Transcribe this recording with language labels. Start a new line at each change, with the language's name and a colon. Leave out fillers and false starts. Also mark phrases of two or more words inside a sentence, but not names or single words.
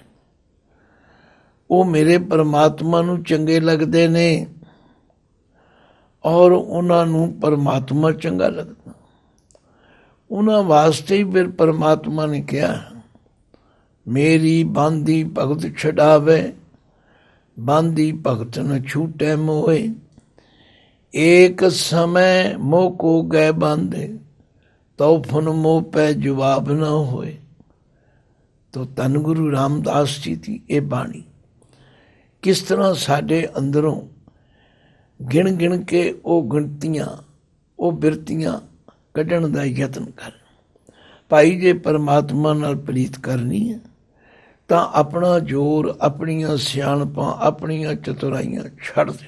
Punjabi: ਉਹ ਮੇਰੇ ਪਰਮਾਤਮਾ ਨੂੰ ਚੰਗੇ ਲੱਗਦੇ ਨੇ ਔਰ ਉਹਨਾਂ ਨੂੰ ਪਰਮਾਤਮਾ ਚੰਗਾ ਲੱਗਦਾ। ਉਹਨਾਂ ਵਾਸਤੇ ਹੀ ਫਿਰ ਪਰਮਾਤਮਾ ਨੇ ਕਿਹਾ,
Braj: ਮੇਰੀ ਬਾਂਦੀ ਭਗਤ ਛਡਾਵੇ, ਬਾਂਦੀ ਭਗਤ ਨ ਛੂਟੈ ਮੋਏ। ਏਕ ਸਮੈ मोह को गए बांधे, तो फुन मोह पै जवाब न होए।
Punjabi: ਤੋ ਧੰਨ ਗੁਰੂ ਰਾਮਦਾਸ ਜੀ ਦੀ ਇਹ ਬਾਣੀ ਕਿਸ ਤਰ੍ਹਾਂ ਸਾਡੇ ਅੰਦਰੋਂ ਗਿਣ ਗਿਣ ਕੇ ਉਹ ਗਿਣਤੀਆਂ, ਉਹ ਬਿਰਤੀਆਂ ਕੱਢਣ ਦਾ ਯਤਨ ਕਰ। ਭਾਈ ਜੇ ਪਰਮਾਤਮਾ ਨਾਲ ਪ੍ਰੀਤ ਕਰਨੀ ਹੈ ਤਾਂ ਆਪਣਾ ਜ਼ੋਰ, ਆਪਣੀਆਂ ਸਿਆਣਪਾਂ, ਆਪਣੀਆਂ ਚਤੁਰਾਈਆਂ ਛੱਡ ਦਿਓ।